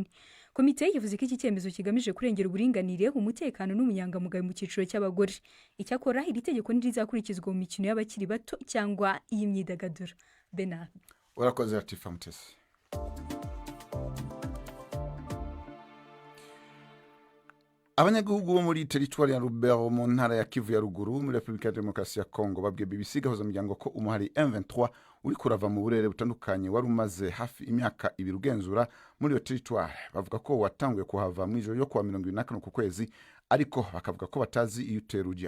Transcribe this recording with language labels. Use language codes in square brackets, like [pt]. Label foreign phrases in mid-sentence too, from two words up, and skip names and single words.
[rn] Komite yavuze ko iki cyemezo kigamije kurengera uburinganire, umutekano n'umunyangamugayo mu cyiciro cy'abagore. Icyakora iri tegeko ntirizakurikizwa mu mikino y'abakiri bato cyangwa iy'imyidagaduro. Bernard. Urakoze Latifa Mutesi. Abanyagihugu bo muri teritwari ya Lubero mu ntara ya Kivu ya ruguru muri Republika ya Demokarasi ya Kongo babwiye BBC gahuza miryango ko umuhari M23 uri kurava mu burere butandukanye wari umaze hafi imyaka 2 ugenzura muri iyo teritwari. Bavuga ko watanguye kuhava mu ijoro yo kuwa 24 ku kwezi, ariko bakavuga ko batazi iyo utera ujya.